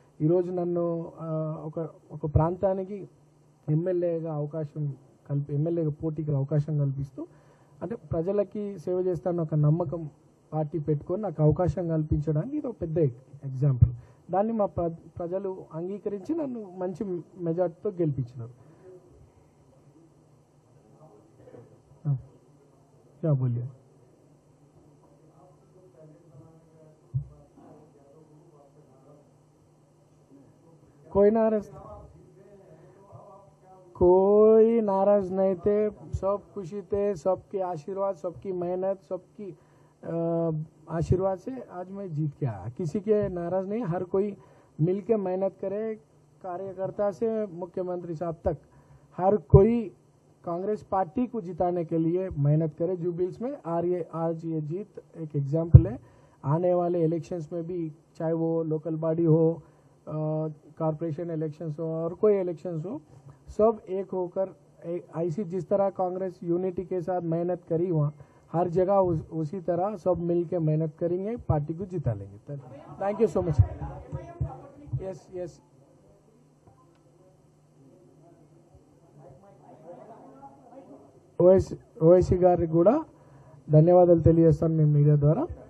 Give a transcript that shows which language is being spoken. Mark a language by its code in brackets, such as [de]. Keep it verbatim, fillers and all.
[te] ఈరోజు నన్ను ఒక ఒక ప్రాంతానికి ఎమ్మెల్యేగా అవకాశం కల్పి ఎమ్మెల్యేగా పోటీకి అవకాశం కల్పిస్తూ, అంటే ప్రజలకి సేవ చేస్తానని ఒక నమ్మకం పార్టీ పెట్టుకొని నాకు అవకాశం కల్పించడానికి ఇది ఒక పెద్ద ఎగ్జాంపుల్. దాన్ని మా ప్ర ప్రజలు అంగీకరించి నన్ను మంచి మెజార్టీతో గెలిపించినారు. [hi] क्या बोलिए कोई नाराज कोई नाराज नहीं थे, सब खुशी थे, सबके आशीर्वाद, सबकी मेहनत, सबकी आशीर्वाद से आज मैं जीत के आया. किसी के नाराज नहीं, हर कोई मिल के मेहनत करे, कार्यकर्ता से मुख्यमंत्री साहब तक हर कोई कांग्रेस पार्टी को जिताने के लिए मेहनत करे जूब्लीहिल्स में. और ये आज ये जीत एक एग्जाम्पल है. आने वाले इलेक्शंस में भी, चाहे वो लोकल बॉडी हो, कॉरपोरेशन इलेक्शंस हो और कोई इलेक्शंस हो, सब एक होकर ऐसी जिस तरह कांग्रेस यूनिटी के साथ मेहनत करी वहाँ हर जगह उस, उसी तरह सब मिल के मेहनत करेंगे, पार्टी को जिता लेंगे. [en] Thank you so much. Yes yes [te] OS Owaisi గారికి కూడా ధన్యవాదాలు తెలియజేస్తాను మేము మీడియా ద్వారా.